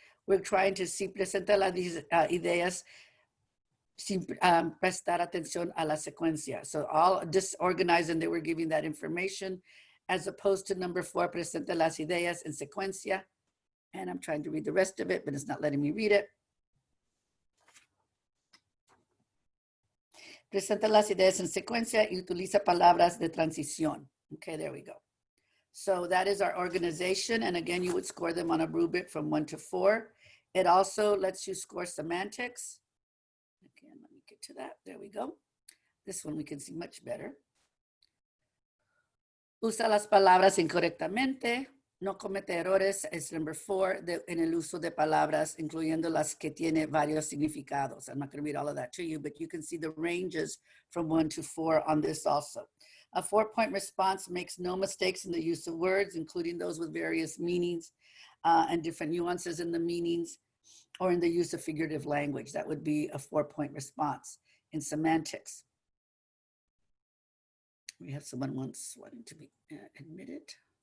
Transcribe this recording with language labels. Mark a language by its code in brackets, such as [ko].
[en] We're trying to see [es] presenta las ideas sin prestar atención a la secuencia. [en] So all disorganized, and they were giving that information, as opposed to number 4, [es] presenta las ideas en secuencia. [en] And I'm trying to read the rest of it, but it's not letting me read it. [es] Presenta las ideas en secuencia y utiliza palabras de transición. [en] Okay, there we go. So that is our organization. And again, you would score them on a rubric from 1 to 4. It also lets you score semantics. Again, let me get to that. There we go. This one we can see much better. [es] Usa las palabras incorrectamente. No comete errores es [en] number 4 [es] en el uso de palabras, incluyendo las que tiene varios significados. [en] I'm not going to read all of that to you, but you can see the ranges from 1 to 4 on this also. A 4-point response makes no mistakes in the use of words, including those with various meanings and different nuances in the meanings, or in the use of figurative language. That would be a 4-point response. In semantics, we have someone once wanting to be admitted.